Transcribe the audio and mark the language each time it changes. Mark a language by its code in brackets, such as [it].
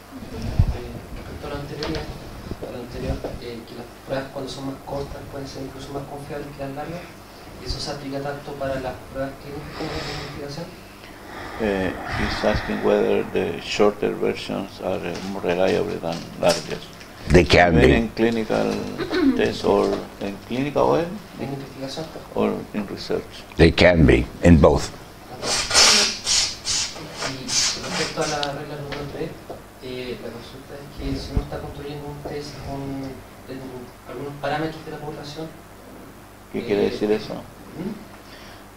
[es] Respecto a lo anterior, que las pruebas cuando son más cortas pueden ser incluso más confiables que las largas, y eso se aplica tanto para las pruebas clínicas como para la investigación. [en] He's asking whether the shorter versions are more reliable than larger. They can Even be. in clinical tests or in clinical or [es] En investigación, [en] or in research. They can be, in both. [es] y respecto a la regla número 3, la consulta es que si uno está construyendo un test con algunos parámetros de la población, ¿Qué quiere decir eso? ¿Mm?